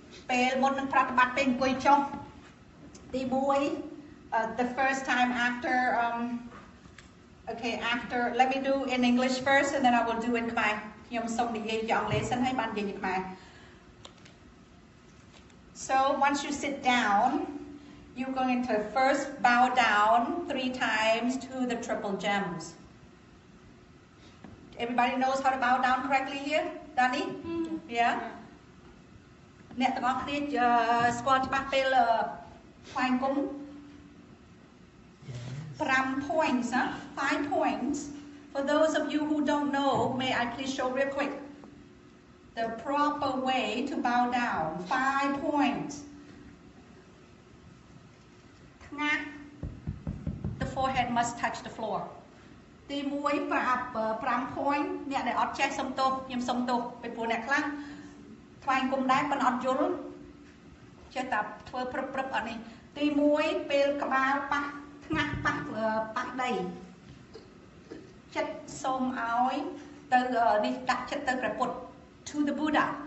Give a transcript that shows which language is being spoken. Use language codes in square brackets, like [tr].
[km] ពេលមុននឹងប្រតិបត្តិពេលអង្គុយចុះទី1 [en] the first time after okay after let me do in English first and then I will do in Khmer [km] ខ្ញុំសូមនិយាយជាអង់គ្លេសសិនហើយបាននិយាយជាខ្មែរ [en] So once you sit down you're going to first bow down 3 times to the triple gems. Everybody knows how to bow down correctly here? Danny? Yeah? [km] អ្នកទាំងអស់គ្នាស្គាល់ច្បាស់ពេលថ្វាយគុំ [en] 5 points, huh? 5 points. For those of you who don't know, may I please show real quick the proper way to bow down. 5 points. The forehead must touch the floor. [km] ទី1ប្រាប់5 point អ្នកដែលអត់ចេះសុំទោសខ្ញុំសុំទោសពីព្រោះអ្នកខ្លះថ្វាយគុំដែរប៉ុន្តែអត់យល់ចេះតែធ្វើព្រឹបអត់នេះទី1ពេលក្បាលប៉ះថ្ងាស់ប៉ះដីចិត្តសូមឲ្យទៅនេះដាក់ចិត្តទៅព្រះពុទ្ធ [en] to the Buddha